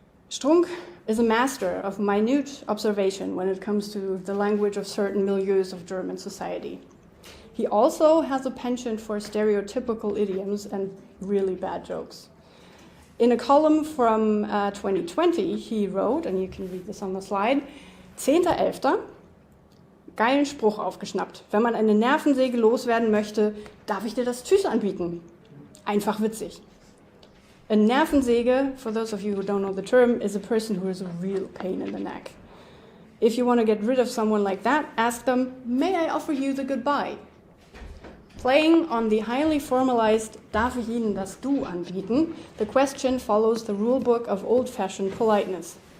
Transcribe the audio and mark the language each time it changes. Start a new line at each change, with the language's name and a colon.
English: Strunk is a master of minute observation when it comes to the language of certain milieus of German society. He also has a penchant for stereotypical idioms and really bad jokes. In a column from 2020, he wrote, and you can read this on the slide, 10.11.
German: Geilen Spruch aufgeschnappt. Wenn man eine Nervensäge loswerden möchte, darf ich dir das Tschüss anbieten. Einfach witzig.
English: A Nervensäge, for those of you who don't know the term, is a person who is a real pain in the neck. If you want to get rid of someone like that, ask them, may I offer you the goodbye? Playing on the highly formalized
German: darf ich Ihnen das Du anbieten,
English: the question follows the rulebook of old-fashioned politeness.